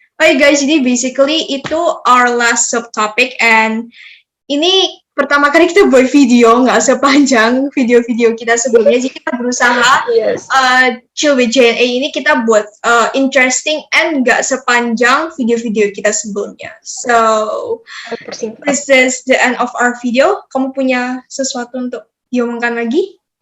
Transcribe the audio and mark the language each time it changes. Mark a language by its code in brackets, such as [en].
[id] Oke guys, jadi basically itu [en] our last subtopic, [id] and ini pertama kali kita buat video, nggak sepanjang video-video kita sebelumnya. Jadi kita berusaha Chill with JNA ini kita buat interesting and nggak sepanjang video-video kita sebelumnya. [en] So this is the end of our video. [id] Kamu punya sesuatu untuk diomongkan lagi?